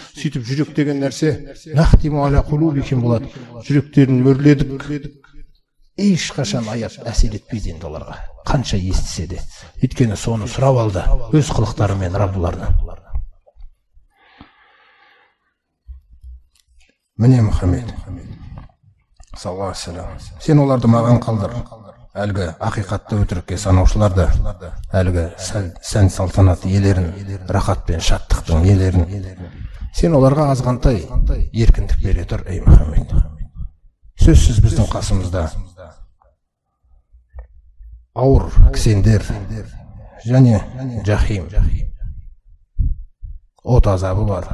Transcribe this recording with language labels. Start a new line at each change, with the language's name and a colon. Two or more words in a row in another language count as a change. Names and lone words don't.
Kazakh: Сөйтіп жүрек деген нәрсе
Arabic: نختم على قلوبهم
Kazakh: болады. Жүректерін мөрледік. Ешқашан аят әсер етпейді енді оларға. Қанша естісе де. Өйткені соны сұрап алды өз қылықтарымен Раббыларынан. Міне Мұхаммед
Arabic: صلى الله عليه وسلم,
Kazakh: сен оларды маған қалдыр. Әлгі ақиқатты өтірікке санаушыларды, әлгі сән салтанат иелерін, рахат пен шаттықтың иелерін, сен оларға азғантай еркіндік бере тұр, ей Мұхаммед. Сөзсіз біздің қасымызда ауыр кісендер және жахим, от азабы бар.